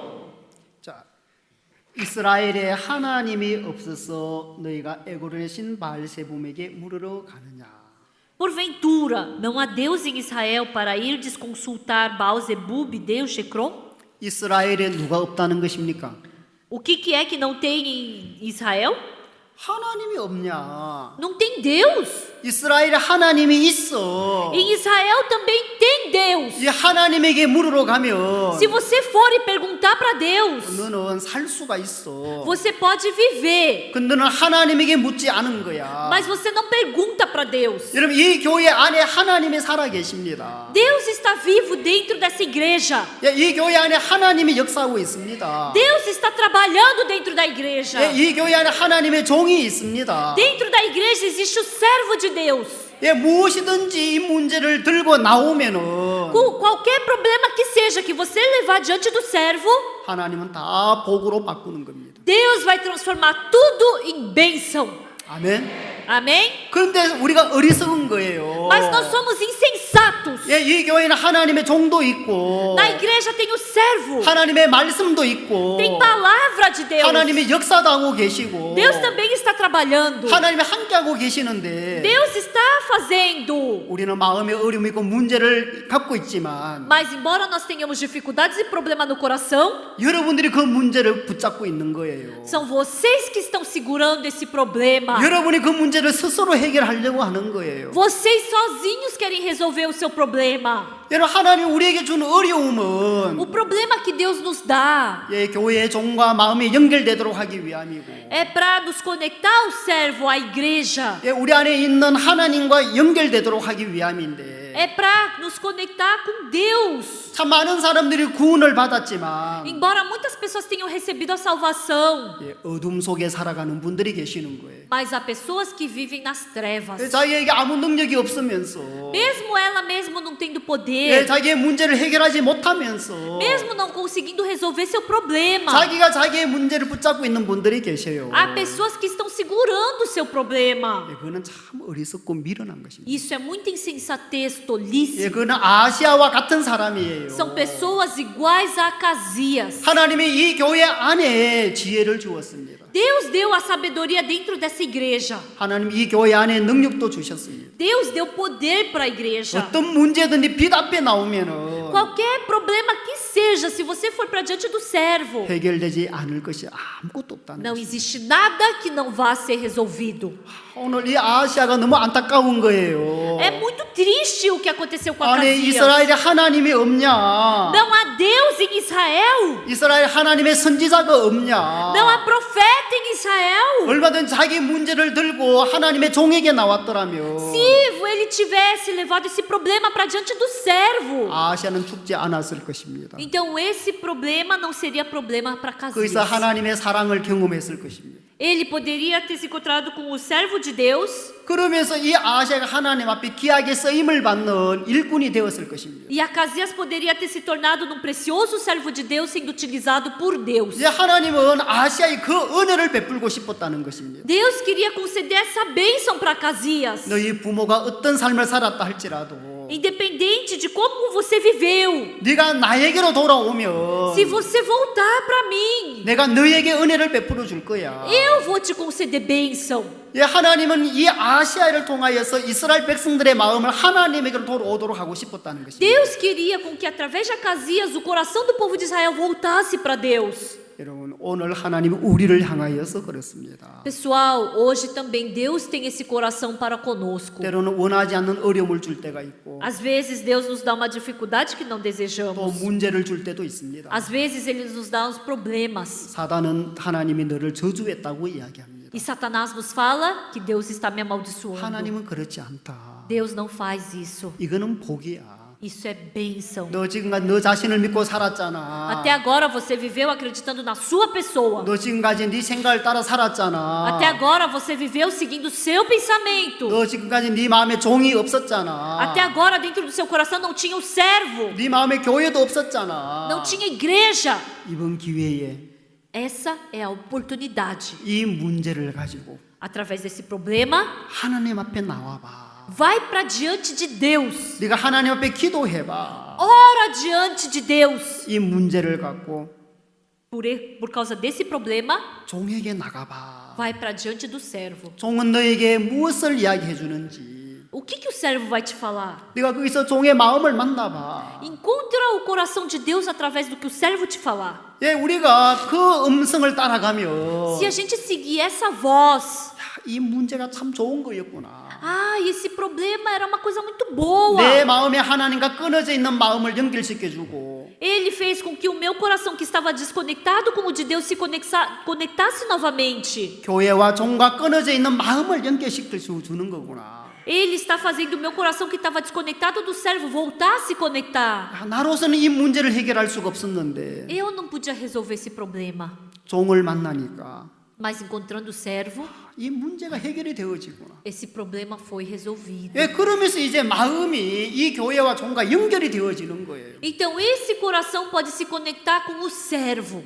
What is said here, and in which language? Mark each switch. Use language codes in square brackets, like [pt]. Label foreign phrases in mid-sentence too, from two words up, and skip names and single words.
[ko] 자, 이스라엘에 하나님이 없어서 너희가 에고르의 신 바알세붐에게 물으러 가느냐? [pt] Porventura não há Deus em Israel para irdes consultar Baal-zebub, deus de Ecrom? [ko] 이스라엘에 누가 없다는 것입니까? [pt] O que é que não tem em Israel? [ko] 하나님이 없냐? [pt] Não tem Deus. [ko] 이스라엘에 하나님이 있어. [pt] Em Israel também tem Deus. [ko] 이 하나님에게 물으러 가면 [pt] Se você for e perguntar para Deus, [ko] 너는 살 수가 있어. [pt] você pode viver, [ko] 근데 너는 하나님에게 묻지 않은 거야. [pt] mas você não pergunta para Deus. [ko] 여러분 이 교회 안에 하나님이 살아 계십니다. [pt] Deus está vivo dentro dessa igreja. [ko] 예, 이 교회 안에 하나님이 역사하고 있습니다. [pt] Deus está trabalhando dentro da igreja. [ko] 예, 이 교회 안에 하나님의 종이 있습니다. [pt] Dentro da igreja existe o servo de Deus. [ko] 예, 무엇이든지 이 문제를 들고 나오면은 [pt] Qualquer problema que seja que você levar diante do servo, [ko] 하나님은 다 복으로 바꾸는 겁니다. [pt] Deus vai transformar tudo em bênção. [ko] 아멘. [pt] Amém? [ko] 그런데 우리가 어리석은 거예요. [pt] Mas nós somos insensatos. [ko] 예, 이 교회는 하나님의 종도 있고 [pt] Na igreja tem o servo, [ko] 하나님의 말씀도 있고 [pt] tem palavra de Deus. [ko] 하나님의 역사도 하고 계시고 [pt] Deus também está trabalhando. [ko] 하나님이 함께하고 계시는데 [pt] Deus está fazendo. [ko] 우리는 마음에 어려움이 있고 문제를 갖고 있지만 [pt] Mas embora nós tenhamos dificuldades e problema no coração, [ko] 여러분들이 그 문제를 붙잡고 있는 거예요. [pt] são vocês que estão segurando esse problema. [ko] 여러분이 그 문제를 스스로 해결하려고 하는 거예요. [pt] Vocês sozinhos querem resolver o seu problema. [ko] 여러분 하나님 우리에게 준 어려움은 [pt] O problema que Deus nos dá [ko] 예, 교회의 종과 마음이 연결되도록 하기 위함이고 [pt] é para nos conectar ao servo, à igreja. [ko] 예, 우리 안에 있는 하나님과 연결되도록 하기 위함인데 [pt] É para nos conectar com Deus. [ko] 참 많은 사람들이 구원을 받았지만 [pt] Embora muitas pessoas tenham recebido a salvação, [ko] 예, 어둠 속에 살아가는 분들이 계시는 거예요. [pt] mas há pessoas que vivem nas [ko] 예, [pt] trevas. [ko] 자기에게 아무 능력이 없으면서 [pt] Mesmo ela mesmo não tendo [ko] 예, [pt] poder, [ko] 자기의 문제를 해결하지 못하면서 [pt] mesmo não conseguindo resolver seu problema, [ko] 자기가 자기의 문제를 붙잡고 있는 분들이 계셔요. [pt] há pessoas que estão segurando o seu problema. [ko] 예, 그거는 참 어리석고 미련한 것입니다. [pt] Isso é muita insensatez, [ko] 예, [pt] tolice. [ko] 그거는 아시아와 같은 사람이에요. [pt] São pessoas iguais a Acasias. [ko] 하나님이 이 교회 안에 지혜를 주었습니다. [pt] Deus deu a sabedoria dentro dessa igreja. [ko] 하나님 이 교회 안에 능력도 주셨습니다. [pt] Deus deu poder para a igreja. [ko] 어떤 문제든지 빛 앞에 나오면은 [pt] Qualquer problema que seja, se você for para diante do servo, [ko] 해결되지 않을 것이 아무것도 없다는 [pt] não [ko] 것입니다. [pt] existe nada que não vá ser resolvido. [ko] 오늘 이 아시아가 너무 안타까운 거예요. [pt] É muito triste o que aconteceu com [ko] 아니 [pt] Acasias. [ko] 이스라엘에 하나님이 없냐? [pt] Não há Deus em Israel. [ko] 이스라엘 하나님의 선지자가 없냐? [pt] Não há profeta em Israel. [ko] 얼마든 자기 문제를 들고 하나님의 종에게 나왔더라면 [pt] Se ele tivesse levado esse problema para diante do servo, [ko] 아시아는 죽지 않았을 것입니다. [pt] então esse problema não seria problema para [ko] 거기서 [pt] Acasias. [ko] 하나님의 사랑을 경험했을 것입니다. [pt] Ele poderia ter se encontrado com o servo de Deus [ko] 그러면서 이 아하시아가 하나님 앞에 귀하게 쓰임을 받는 일꾼이 되었을 것입니다. [pt] e Acasias poderia ter se tornado num precioso servo de Deus sendo utilizado por Deus. [ko] 이제 하나님은 아하시아에 그 은혜를 베풀고 싶었다는 것입니다. [pt] Deus queria conceder essa bênção para Acasias. [ko] 너희 부모가 어떤 삶을 살았다 할지라도 [pt] Independente de como você viveu, [ko] 네가 나에게로 돌아오면 [pt] se você voltar para mim, [ko] 내가 너에게 은혜를 베풀어 줄 거야. [pt] eu vou te conceder bênção. [ko] 예, 하나님은 이 아시아를 통하여서 이스라엘 백성들의 마음을 하나님에게로 돌아오도록 하고 싶었다는 것입니다. [pt] Deus queria com que através de Acasias o coração do povo de Israel voltasse para Deus. [ko] 여러분, 오늘 하나님은 우리를 향하여서 그렇습니다. [pt] Pessoal, hoje também Deus tem esse coração para conosco. [ko] 때로는 원하지 않는 어려움을 줄 때가 있고 [pt] Às vezes Deus nos dá uma dificuldade que não [ko] 또 [pt] desejamos. [ko] 문제를 줄 때도 있습니다. [pt] Às vezes Ele nos dá uns problemas. [ko] 사단은 하나님이 너를 저주했다고 이야기합니다. [pt] E Satanás nos fala que Deus está me amaldiçoando. [ko] 하나님은 그렇지 않다. [pt] Deus não faz isso. [ko] 이거는 복이야. [pt] Isso é bênção. [ko] 너 지금까지 너 자신을 믿고 살았잖아. [pt] Até agora você viveu acreditando na sua pessoa. [ko] 너 지금까지 네 생각을 따라 살았잖아. [pt] Até agora você viveu seguindo o seu pensamento. [ko] 너 지금까지 네 마음에 종이 없었잖아. [pt] Até agora dentro do seu coração não tinha o servo, [ko] 네 마음에 교회도 없었잖아. [pt] não tinha igreja. [ko] 이번 기회에 [pt] Essa é a oportunidade. [ko] 이 문제를 가지고 [pt] Através desse problema, [ko] 하나님 앞에 나와봐. [pt] vai para diante de Deus. [ko] 네가 하나님 앞에 기도해봐. [pt] Ora diante de Deus. [ko] 이 문제를 갖고 [pt] Por causa desse problema, [ko] 종에게 나가봐. [pt] vai para diante do servo. [ko] 종은 너에게 무엇을 이야기해 주는지 [pt] O que o servo vai te falar? [ko] 네가 거기서 종의 마음을 만나봐. [pt] Encontra o coração de Deus através do que o servo te falar. [ko] 예, 우리가 그 음성을 따라가면 [pt] Se a gente seguir essa voz, [ko] 이 문제가 참 좋은 거였구나. [pt] esse problema era uma coisa muito boa. [ko] 내 마음에 하나님과 끊어져 있는 마음을 연결시켜주고 [pt] Ele fez com que o meu coração que estava desconectado com o de Deus se conectasse novamente. [ko] 교회와 종과 끊어져 있는 마음을 연결시킬 수 주는 거구나. [pt] Ele está fazendo o meu coração que estava desconectado do servo voltar a se conectar. [ko] 나로서는 이 문제를 해결할 수가 없었는데 [pt] Eu não podia resolver esse problema, [ko] 종을 만나니까 [pt] mas encontrando o servo, [ko] 이 문제가 해결이 되어지구나. [pt] esse problema foi resolvido. [ko] 예, 그러면서 이제 마음이 이 교회와 종과 연결이 되어지는 거예요. [pt] Então esse coração pode se conectar com o servo.